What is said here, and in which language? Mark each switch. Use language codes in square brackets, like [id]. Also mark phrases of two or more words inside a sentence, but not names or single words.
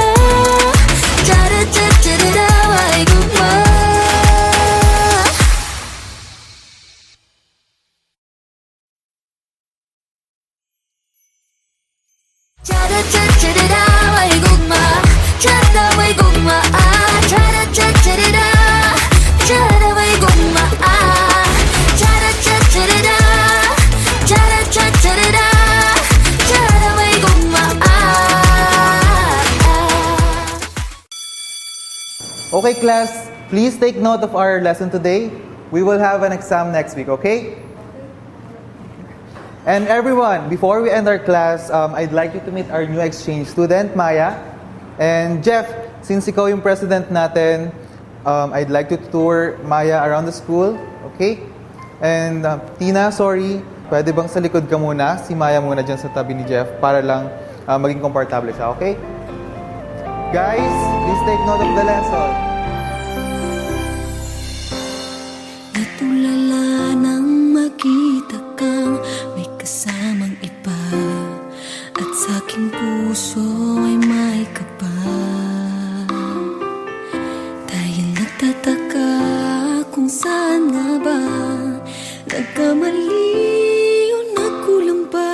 [ceb] Cha-da-cha-cha-da-da, may gugma. Cha-da-cha-cha-da-da, may gugma. Tiyada may gugma, ah. Cha-da-cha-cha-da-da, tiyada may gugma, ah. Cha-da-cha-cha-da-da, cha-da-cha-cha-da-da, tiyada may gugma, ah. [en] Okay, class, please take note of our lesson today. We will have an exam next week, okay? And everyone, before we end our class, I'd like you to meet our new exchange student, Maya. And Jeff, since [tl] ikaw yung president natin, [en] I'd like to tour Maya around the school, okay? And Tina, sorry, [tl] pwede bang sa likod ka muna? Si Maya muna dyan sa tabi ni Jeff para lang maging komportable siya, okay? [en] Guys, please take note of the lesson. [tl] Di tulala nang makita kang may kasamang iba, at sa aking puso ay may kaba. Dahil nagtataka kung saan nga ba nagkamali o nagkulang ba.